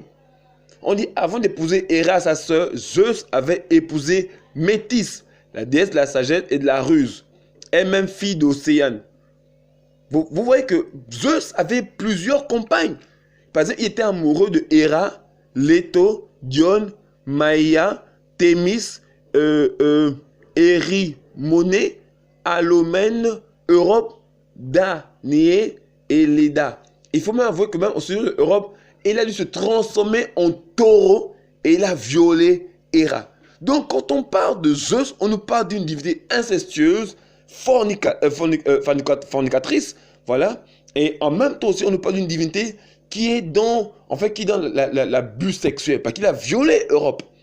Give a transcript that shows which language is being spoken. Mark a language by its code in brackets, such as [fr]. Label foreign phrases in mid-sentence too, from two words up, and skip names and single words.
[fr] On dit, avant d'épouser Héra, sa sœur, Zeus avait épousé Métis, la déesse de la sagesse et de la ruse, elle-même fille d'Océane. Vous voyez que Zeus avait plusieurs compagnes. Par exemple, il était amoureux de Héra, Leto, Dione, Maïa, Thémis, Érimone, Alomène, Europe, Danaé et Léda. Il faut même avouer que même au seigneur de l'Europe, il a dû se transformer en taureau et il a violé Héra. Donc quand on parle de Zeus, on nous parle d'une divinité incestueuse, fornicatrice, voilà. Et en même temps aussi, on nous parle d'une divinité qui est dans, l'abus sexuel, parce qu'il a violé Europe.